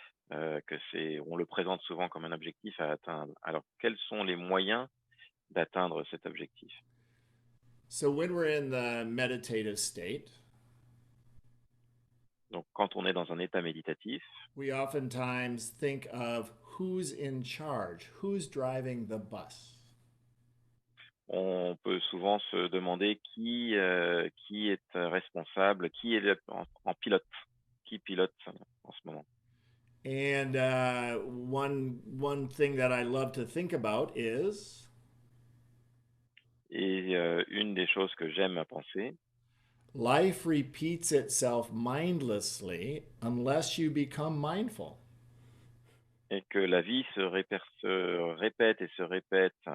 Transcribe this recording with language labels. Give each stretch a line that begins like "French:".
French: on le présente souvent comme un objectif à atteindre. Alors, quels sont les moyens d'atteindre cet objectif?
English: So when we're in the meditative state,
French: Donc, quand on est dans un état méditatif,
English: we oftentimes think of who's in charge, who's driving the bus.
French: on peut souvent se demander qui est responsable, qui est en pilote, qui pilote en ce moment.
English: And one thing that I love to think about is
French: Et une des choses que j'aime à penser,
English: life repeats itself mindlessly unless you become mindful.
French: est que la vie se répète et se répète